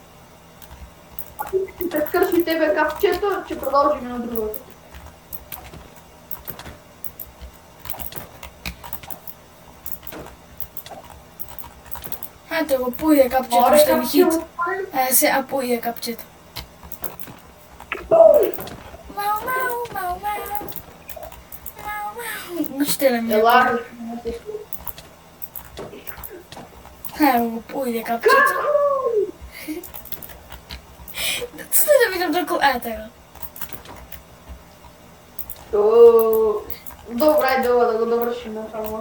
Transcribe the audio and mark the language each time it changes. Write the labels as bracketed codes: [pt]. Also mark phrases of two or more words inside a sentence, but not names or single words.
[mk] Ќе те скрши тебе капчето, ќе продолжиме на другото. Ето го, поиде капчето, Море што ми хит. капчето. Сега поиде капчето. Мау, мау, мау, мау. Мау, мау. Штеле ми е. Ела. Ево го, поиде капчето. Стој да видам доколку... Ете го. Добро, ајде ова да го довршиме само.